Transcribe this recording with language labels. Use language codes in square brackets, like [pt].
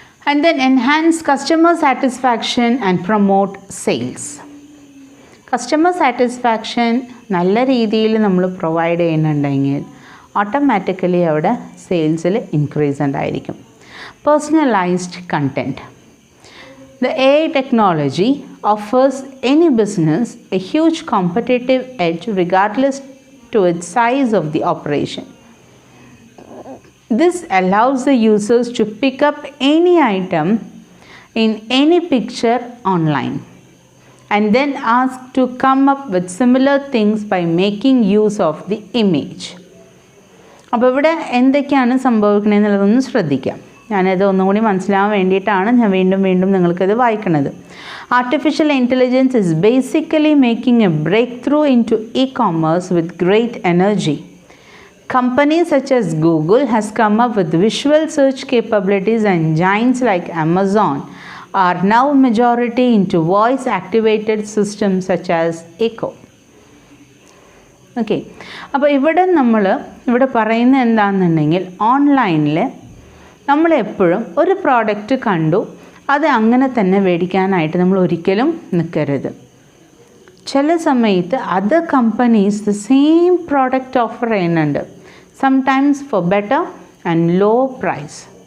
[en] And then enhance customer satisfaction and promote sales. [ml] Customer satisfaction നല്ല രീതിയിൽ നമ്മൾ provide ചെയ്യുന്നുണ്ടെങ്കിൽ ഓട്ടോമാറ്റിക്കലി അവിടെ സെയിൽസിൽ ഇൻക്രീസ് ഉണ്ടായിരിക്കും. [en] Personalised content. The AI technology offers any business a huge competitive edge regardless to its size of the operation. This allows the users to pick up any item in any picture online and then ask to come up with similar things by making use of the image. [ml] അപ്പോൾ ഇവിടെ എന്തൊക്കെയാണ് സംഭവിക്കണമെന്നുള്ളതൊന്ന് ശ്രദ്ധിക്കാം. ഞാനത് ഒന്നുകൂടി മനസ്സിലാവാൻ വേണ്ടിയിട്ടാണ് ഞാൻ വീണ്ടും നിങ്ങൾക്കത് വായിക്കുന്നത്. [en] Artificial intelligence is basically making a breakthrough into e-commerce with great energy. Companies such as Google has come up with visual search capabilities, and giants like Amazon are now majority into voice activated systems such as Echo. [ml] Okay, അപ്പോൾ ഇവിടെ പറയുന്നത് എന്താണെന്നുണ്ടെങ്കിൽ ഓൺലൈനിൽ നമ്മളെപ്പോഴും ഒരു product കണ്ടു അത് അങ്ങനെ തന്നെ മേടിക്കാനായിട്ട് നമ്മൾ ഒരിക്കലും നിൽക്കരുത്. ചില സമയത്ത് [en] other companies the same product offer [ml] ചെയ്യുന്നുണ്ട്, [en] Sometimes for better and low price.